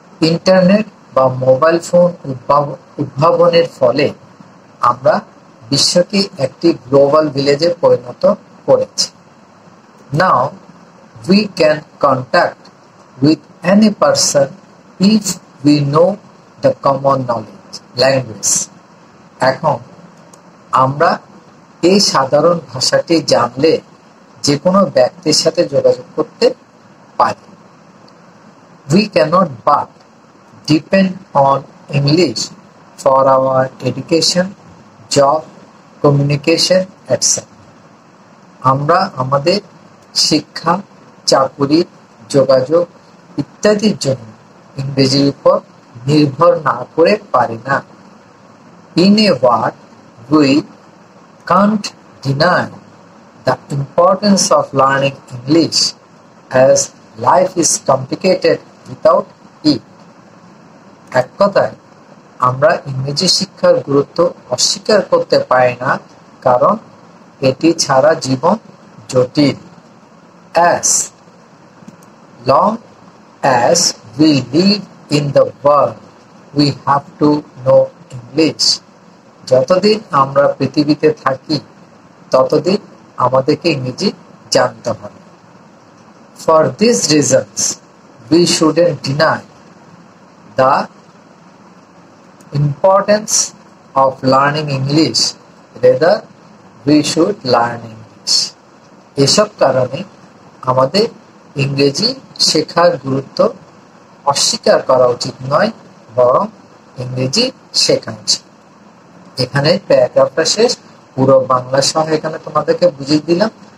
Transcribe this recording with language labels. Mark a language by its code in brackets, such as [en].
[bn] Internet বা mobile phone উদ্ভাবনের ফলে আমরা বিশ্বকে একটি গ্লোবাল ভিলেজে পরিণত করেছি। [en] Now we can contact with any person if we know the common language. [bn] এখন আমরা এই সাধারণ ভাষাটি জানলে যে কোনো ব্যক্তির সাথে যোগাযোগ করতে পারি। [en] We cannot but depend on English for our education, job, communication, etc. [bn] আমরা আমাদের শিক্ষা, চাকুরি, যোগাযোগ ইত্যাদির জন্য ইংরেজির উপর নির্ভর না করে পারি না। [en] In a word, we can't deny the importance of learning English as life is complicated without it. [bn] এক কথায় আমরা ইংরেজি শিক্ষার গুরুত্ব অস্বীকার করতে পারি না, কারণ এটি ছাড়া জীবন জটিল। [en] As long as we live in the world, we have to know English. [bn] যতদিন আমরা পৃথিবীতে থাকি ততদিন আমাদেরকে ইংরেজি জানতে হবে। [en] For these reasons, we shouldn't deny the importance of learning English. Rather, we should learn English. [bn] এসব কারণে আমাদের ইংরেজি শেখার গুরুত্ব অস্বীকার করা উচিত নয়, বরং ইংরেজি শেখা উচিত। এখানে প্যারাগ্রাফটা শেষ, পুরো বাংলা সহ এখানে তোমাদেরকে বুঝিয়ে দিলাম।